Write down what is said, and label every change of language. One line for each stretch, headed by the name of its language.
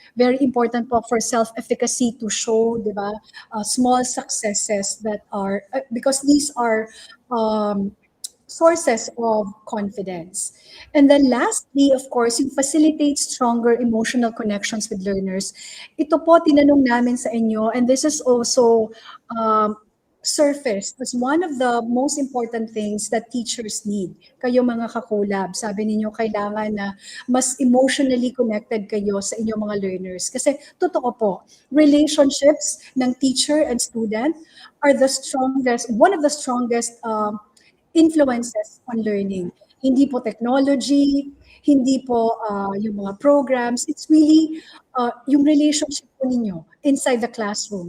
English: Very important po for self-efficacy to show,
Filipino: di ba,
English: small successes that are, because these are sources of confidence. And then lastly, of course, yung facilitate stronger emotional connections with learners.
Filipino: Ito po, tinanong namin sa inyo,
English: and this is also surface as one of the most important things that teachers need.
Filipino: Kayo mga kakulab, sabi ninyo kailangan na mas
English: emotionally connected
Filipino: kayo sa inyong mga learners. Kasi totoo po,
English: relationships ng teacher and student are the strongest, one of the strongest influences on learning.
Filipino: Hindi po technology, hindi po yung mga programs.
English: It's really yung relationship
Filipino: po ninyo
English: inside the classroom.